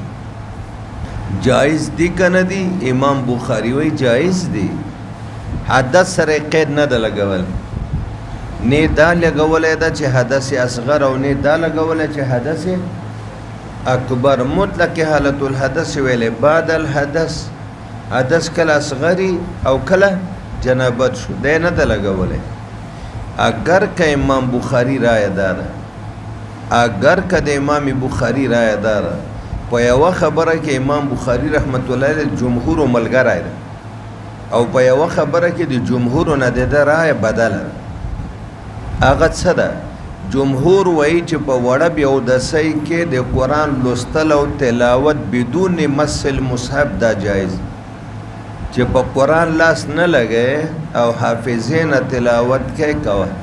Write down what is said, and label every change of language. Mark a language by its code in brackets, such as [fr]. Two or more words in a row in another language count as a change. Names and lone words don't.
[ps] جایز دی که نه دی؟ امام بخاری وی جایز دی. حدث سره قید نه ده لګول، نه دا لګولی ده چې حدث اصغر او نه دا لګولی چې حدث اکبر. مطلق حالت الحدث ویلې بعد الحدث، حدث کله اصغری او کله جنابت شو، دی نه ده لګولی. [fa] اگر که امام بخاری رای داره [ps] اگر که د امام بخاری رائے دار په یو خبره کې امام بخاری [ar] رحمت الله علیه [ps] جمهور ملګری دی او په یو خبره کې د جمهور نه د رائے بدل هغه څه ده جمهور وایي چې په وړه بیا د سې کې د قران لوستل او تلاوت [ar] بدون مس المصحف [ps] دا جایز چې په قران لاس نه لګي او حافظین تلاوت کې کوي